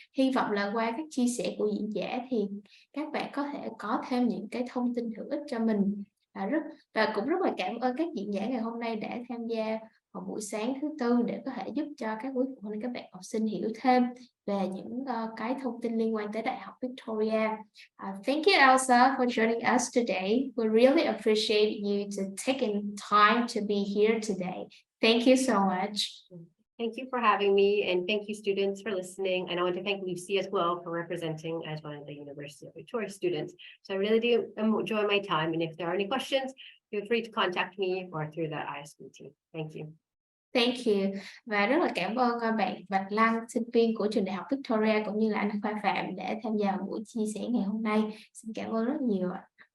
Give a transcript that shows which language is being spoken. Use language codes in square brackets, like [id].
[vi] Hy vọng là qua các chia sẻ của diễn giả thì các bạn có thể có thêm những cái thông tin hữu ích cho mình. Và cũng rất là cảm ơn các diễn giả ngày hôm nay đã tham gia vào buổi sáng thứ Tư để có thể giúp cho các quý phụ huynh, các bạn học sinh hiểu thêm về những cái thông tin liên quan tới Đại học Victoria. [en] Thank you, Elsa, for joining us today. We really appreciate you to taking time to be here today. Thank you so much. Thank you for having me, and thank you students for listening. And I want to thank Lucy as well for representing as one of the University of Victoria students. So I really do enjoy my time, and if there are any questions, feel free to contact me or through the ISB team. Thank you. Thank you. [vi] Và rất là cảm ơn bạn Bạch Lăng, sinh viên của trường Đại học Victoria cũng như là anh Khoa Phạm đã tham gia buổi chia sẻ ngày hôm nay. Xin cảm ơn rất nhiều ạ.